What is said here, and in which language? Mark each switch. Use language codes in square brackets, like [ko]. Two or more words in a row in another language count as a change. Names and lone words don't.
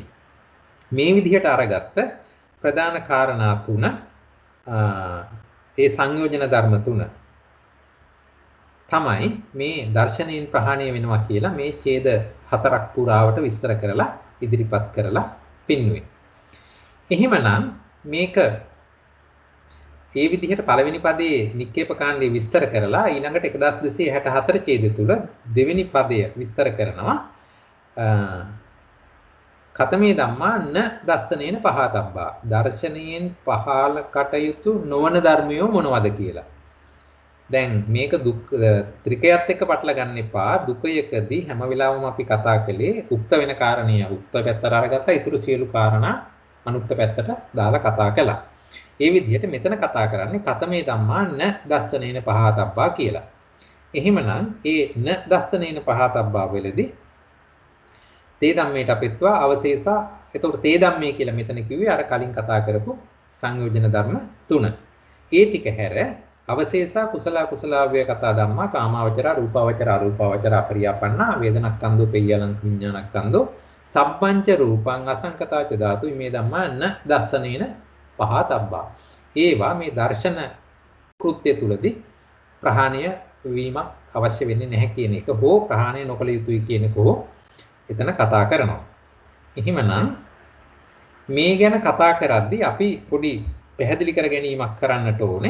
[si] මේ විදිහට අරගත්ත ප්‍රධාන කාරණා තුන ඒ සංයෝජන ධර්ම තුන තමයි මේ දර්ශනයෙන් ප්‍රහාණය වෙනවා කියලා මේ ඡේද හතරක් පුරාවට විස්තර කරලා ඉදිරිපත් කරලා පින්නුවේ. එහෙමනම් මේක ඒ විදිහට පළවෙනි පදයේ නික්කේප කාණ්ඩේ විස්තර කරලා ඊළඟට 1264 ඡේද තුල දෙවෙනි පදය විස්තර කරනවා. [pi] කතමේ ධම්මා න දස්සනේන පහතබ්බා. [si] දර්ශනයෙන් පහල කටයුතු නොවන ධර්මයෝ මොනවද කියලා. දැන් මේක දුක් ත්‍රිකයත් එක්ක පටල ගන්න එපා. දුකයකදී හැම වෙලාවෙම අපි කතා කළේ උක්ත වෙන කාරණිය උක්ත පැත්තට අරගත්තා. ඊටු සියලු කාරණා අනුක්ත පැත්තට දාලා කතා කළා. ඒ විදිහට මෙතන කතා කරන්නේ [pi] කතමේ ධම්මා න දස්සනේන පහතබ්බා [si] කියලා. එහෙමනම් ඒ [pi] න දස්සනේන පහතබ්බා [si] වෙලදී [pi] තේ ධම්මේට අපිටවා අවශේෂා. [si] එතකොට [pi] තේ ධම්මේ [si] කියලා මෙතන කිව්වේ අර කලින් කතා කරපු සංයෝජන ධර්ම තුන. ඒ ටික හැර [pi] අවශේෂා කුසල කුසලාව්‍ය කතා ධම්මා කාමාවචර රූපාවචර අරූපාවචර අපරියාපන්නා වේදනක්ඛන්தோ පෙය්‍යලං විඥානක්ඛන්தோ සබ්බංච රූපං අසංකතාච ධාතු මේ ධම්මා න දස්සනේන පහතබ්බා. [si] ඒවා මේ දර්ශන කෘත්‍ය තුලදී ප්‍රහාණය වීමක් අවශ්‍ය වෙන්නේ නැහැ කියන එක හෝ ප්‍රහාණය නොකළ යුතුයි කියන එක හෝ එතන කතා කරනවා. එහෙමනම් මේ ගැන කතා කරද්දී අපි පොඩි පැහැදිලි කර ගැනීමක් කරන්නට ඕනේ.